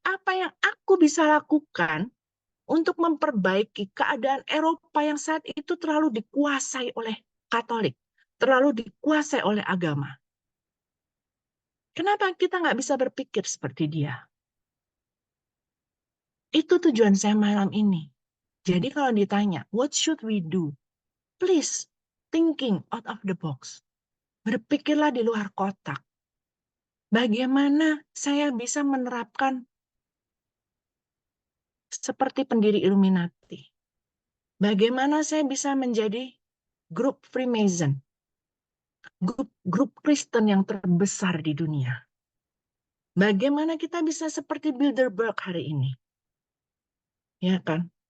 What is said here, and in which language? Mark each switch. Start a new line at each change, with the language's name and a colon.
Indonesian: Apa yang aku bisa lakukan untuk memperbaiki keadaan Eropa yang saat itu terlalu dikuasai oleh Katolik, terlalu dikuasai oleh agama. Kenapa kita nggak bisa berpikir seperti dia? Itu tujuan saya malam ini. Jadi kalau ditanya,
English: what should we do? Please, thinking out of the box.
Indonesian: Berpikirlah di luar kotak. Bagaimana saya bisa menerapkan seperti pendiri Illuminati? Bagaimana saya bisa menjadi grup Freemason? Grup Kristen yang terbesar di dunia. Bagaimana kita bisa seperti Bilderberg hari ini? Ya kan?